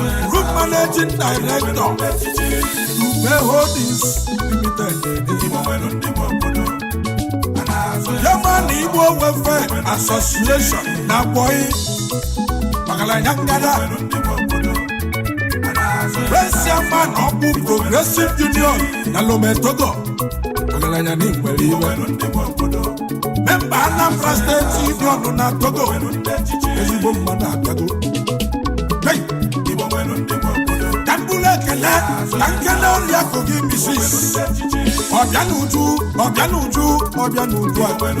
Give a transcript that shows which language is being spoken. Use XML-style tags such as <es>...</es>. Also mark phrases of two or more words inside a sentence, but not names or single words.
<en>Group Managing Director, Dube Holdings Limited.</en> <ig>German Igbo Welfare Association na Boyi. Magalanya Ngada.</ig> <en>Vice Chairman of Progressive Union na Lome, Togo.</en> <ig>Magalanya ni nwere iwe.</ig> <en>Member Anambra State Union na Togo.</en> <ig>Ezigbo mmadụ abịago. Hey! Ka m bụrụ ekele, ka m kele oriakụ gị, Mrs. Ọbịa n'uju, ọbịa n'uju, ọbịa n'uju a.</ig>